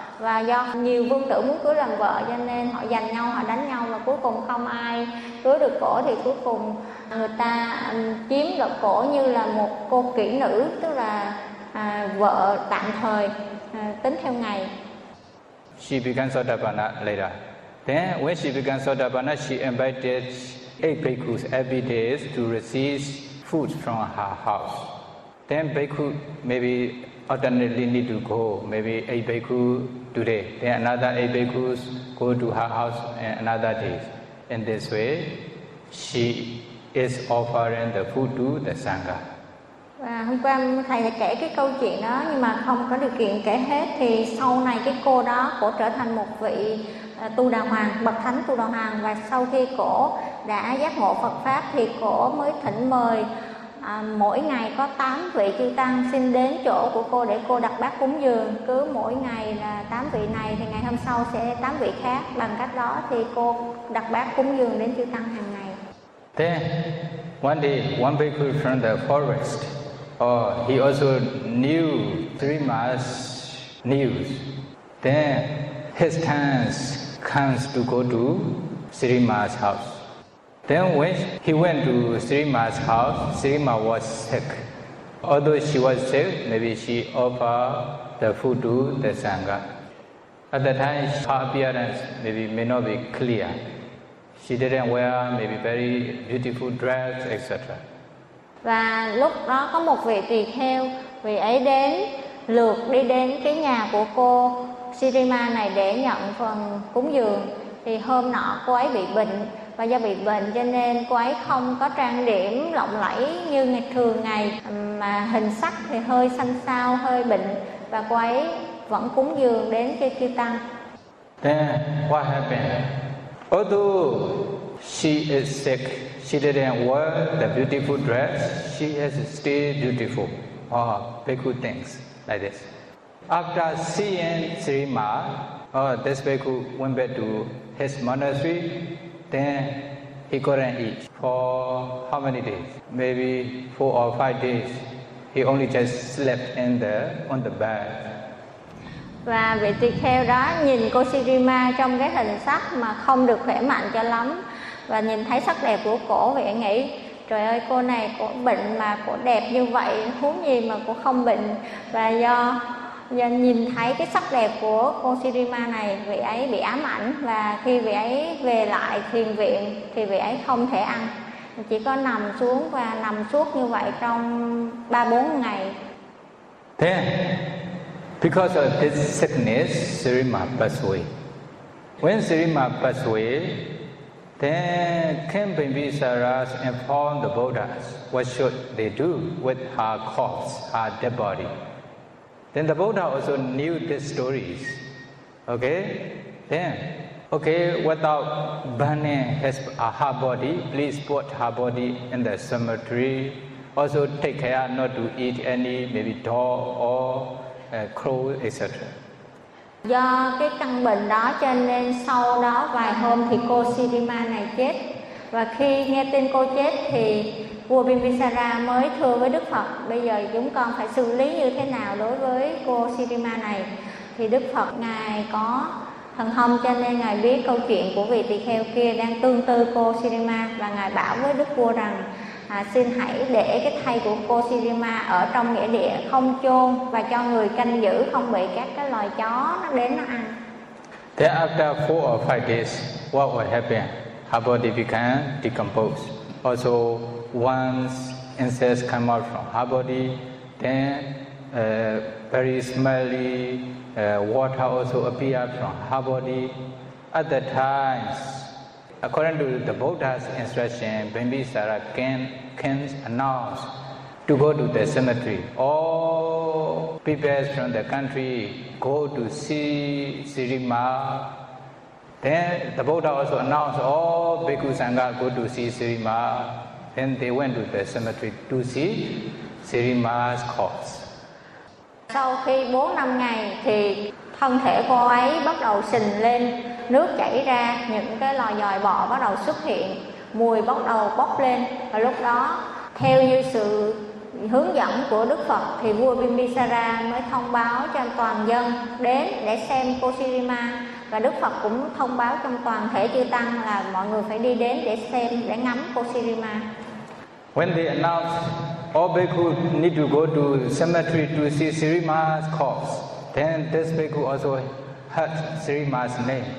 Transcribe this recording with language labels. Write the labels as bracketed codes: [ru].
[vi] Và do nhiều vương tử muốn cưới làm vợ cho nên họ giành nhau, họ đánh nhau và cuối cùng không ai cưới được cổ. Thì cuối cùng người ta chiếm được cổ như là một cô kỹ nữ, tức là vợ tạm thời tính theo ngày. [en] She began Sotapanna later. Then when she began Sotapanna, she invited 8 bhikkhus every day to receive food from her house. Then bhikkhu maybe alternately need to go, maybe 8 bhikkhu today. Then another 8 bhikkhus go to her house and another day. In this way, she is offering the food to the Sangha. [vi] À, hôm qua thầy đã kể cái câu chuyện đó, nhưng mà không có điều kiện kể hết. Thì sau này cái cô đó cổ trở thành một vị tu đà hoàng, bậc thánh tu đà hoàng. Và sau khi cổ đã giác ngộ Phật Pháp thì cổ mới thỉnh mời mỗi ngày có 8 vị chư tăng xin đến chỗ của cô để cô đặt bát cúng dường. Cứ mỗi ngày là 8 vị này thì ngày hôm sau sẽ 8 vị khác. Bằng cách đó thì cô đặt bát cúng dường đến chư tăng hàng ngày. [en] Then one day one bhikkhu from the forest, he also knew 3 months news. Then his chance comes to go to Sri Ma's house. Then when he went to Sri Ma's house, Sri Ma was sick. Although she was sick, maybe she offered the food to the Sangha. At that time, her appearance maybe may not be clear. She didn't wear maybe very beautiful dress, etc. [vi] Và lúc đó có một vị tùy kheo, vị ấy đến lượt đi đến cái nhà của cô Sri Ma này để nhận phần cúng dường. Thì hôm nọ cô ấy bị bệnh, và do bị bệnh cho nên cô ấy không có trang điểm lộng lẫy như ngày thường ngày, mà hình sắc thì hơi xanh xao, hơi bệnh, và cô ấy vẫn cúng dường đến cái chư tăng. [en] Then what happened? Although she is sick, she didn't wear the beautiful dress, she is still beautiful. Oh, bhikkhu thinks like this. After seeing Sri Ma, this bhikkhu went back to his monastery. Then he couldn't eat for how many days? Maybe 4 or 5 days. He only just slept in the on the bed. [vi] Và vị tỳ kheo đó nhìn cô Sri Ma trong cái hình sắc mà không được khỏe mạnh cho lắm, và nhìn thấy sắc đẹp của cổ, vị nghĩ trời ơi, cô này cổ bệnh mà cổ đẹp như vậy, huống gì mà cổ không bệnh. Và do nhìn thấy cái sắc đẹp của cô Sri Ma này, vị ấy bị ám ảnh, và khi vị ấy về lại thiền viện thì vị ấy không thể ăn, chỉ có nằm xuống và nằm suốt như vậy trong 3-4 ngày. [en] Thế because of this sickness, Sri Ma passed away. When Sri Ma passed away, then King Bimbisara informed the Buddhas what should they do with her corpse, her dead body. Then the Buddha also knew these stories. Okay? Then, okay, without burning her body, please put her body in the cemetery. Also take care not to eat any, maybe dog or crow, etc. [vi] Do cái căn bệnh đó cho nên sau đó vài hôm thì cô Sri Ma này chết. Và khi nghe tin cô chết thì vua Bimbisara mới thưa với Đức Phật, bây giờ chúng con phải xử lý như thế nào đối với cô Sri Ma này. Thì Đức Phật ngài có thần thông cho nên ngài biết câu chuyện của vị tỳ kheo kia đang tương tư cô Sri Ma, và ngài bảo với Đức Vua rằng xin hãy để cái thây của cô Sri Ma ở trong nghĩa địa không chôn, và cho người canh giữ không bị các cái loài chó nó đến nó ăn. [en] Then after 4 or 5 days, what will happen? Her body began decomposed. Also, once incense come out from her body, then very smelly water also appeared from her body. At that time, according to the Buddha's instruction, Bimbisara can announce to go to the cemetery. All people from the country go to see Sri Ma. Then the Buddha also announced all bhikkhu sangha go to see Sri Ma. Then they went to the cemetery to see Sri Ma's corpse. [vi] Sau khi 4-5 ngày thì thân thể cô ấy bắt đầu sình lên, nước chảy ra, những cái lò dòi bò bắt đầu xuất hiện, mùi bắt đầu bốc lên. Và lúc đó theo như sự hướng dẫn của Đức Phật thì vua Bimbisara mới thông báo cho toàn dân đến để xem cô Sri Ma, và Đức Phật cũng thông báo trong toàn thể chư tăng là mọi người phải đi đến để xem, để ngắm cô Sri Ma. [en] When they announced all bhikkhu need to go to cemetery to see Sri Ma's corpse, then this bhikkhu also heard Sri Ma's name.